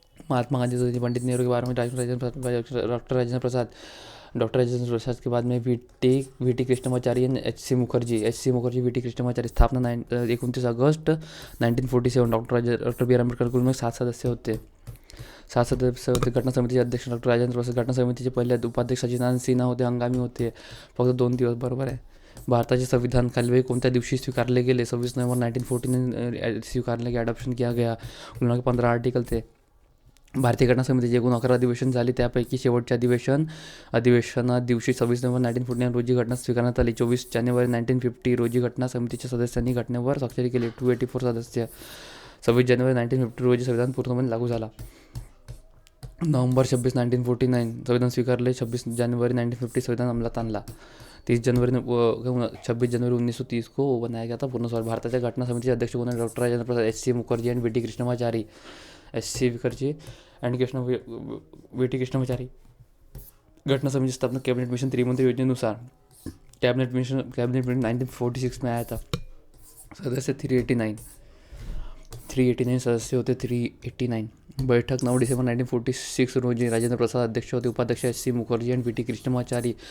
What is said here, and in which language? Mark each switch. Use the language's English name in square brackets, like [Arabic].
[Hindi] महात्मा गांधी, पंडित नेहरू के बारे में डॉक्टर राजेंद्र प्रसाद के बाद में we T Krishnamachari and H C Mukherjee we T Krishnamachari. [Marathi] स्थापना 29 अगस्त 1947. डॉक्टर बी आर आंबेडकर कुल में 7 सदस्य होते. 7 सदस्य होते. घटना समितीचे अध्यक्ष डॉक्टर राजेंद्र प्रसाद. घटना समितीचे पहिले उपाध्यक्ष सचिदानंद सिन्हा होते. हंगामी होते फक्त 2 दिवस. बरोबर आहे. भारताचे संविधान खालील कोणत्या दिवशी स्वीकारले गेले. 26 नोव्हेंबर 1914 स्वीकारले [Hindi] गए. अडॉप्शन किया गया. 15 आर्टिकल थे. [Marathi] भारतीय घटना समितीचे एकूण 11 अधिवेशन झाली. त्यापैकी शेवटचे अधिवेशना दिवशी 26 नोव्हेंबर 1949 रोजी घटना स्वीकारण्यात आली. 24 जानेवारी 1950 रोजी घटना समितीच्या सदस्यांनी घटनेवर स्वाक्षरी केली. 284 सदस्य. 26 जानेवारी 1950 रोजी संविधान पूर्णपणे लागू झाला. नवंबर 26, 1949 संविधान स्वीकारले. 26 जानेवारी 1950 संविधान अंमलात आणला. [Hindi] 26 जनवरी 1930 को बनाया गया था पूर्ण स्वार. [Marathi] भारताच्या घटना समितीचे अध्यक्ष कोण. Doctor Rajendra Prasad, H C Mukherjee and we T Krishnamachari. We T Krishnamachari. घटना समितीची स्थापना कैबिनेट मिशन त्रिमंत्री योजनेनुसार. [Hindi] कैबिनेट मिशन 1946 में आया था. [Marathi] सदस्य 389 सदस्य होते. 389. बैठक 9 डिसेंबर 1946 रोजी. राजेंद्र प्रसाद अध्यक्ष होते. उपाध्यक्ष H C Mukherjee end we T Krishnamachari.